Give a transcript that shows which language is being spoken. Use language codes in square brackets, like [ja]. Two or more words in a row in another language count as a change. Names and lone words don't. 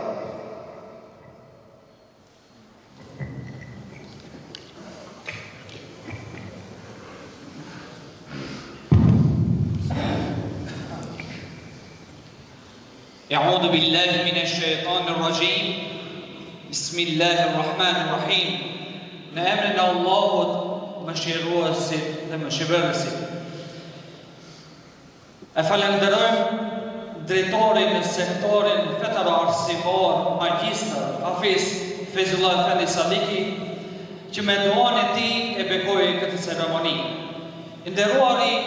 [ar] أعوذ بالله من الشيطان الرجيم. بسم الله الرحمن الرحيم. [sq] Në emrin e Allahut, mëshiruesit dhe mëshirësit. E falenderojmë drejtorin në sektorin fetar arsimor, magjistër Hafiz Fezullah Efendi Sadiki, që me duan e tij e bekoi këtë ceremoni.